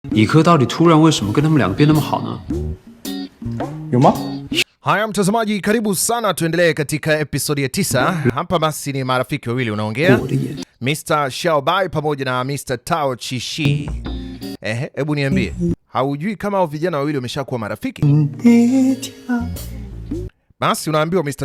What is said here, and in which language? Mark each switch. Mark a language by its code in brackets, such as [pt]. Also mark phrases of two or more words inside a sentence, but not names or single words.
[zh] 李科到底突然为什么跟他们两个变那么好呢？有吗？ [sw] Haya mtazamaji, karibu sana, tuendelee katika episodi ya 9. Hapa basi ni marafiki wawili unaongea, Mr. Xiaobai pamoja na Mr. Tao Chishi. Hebu niambie, haujui kama hao vijana wawili wameshakuwa marafiki? Basi unaambiwa Mr.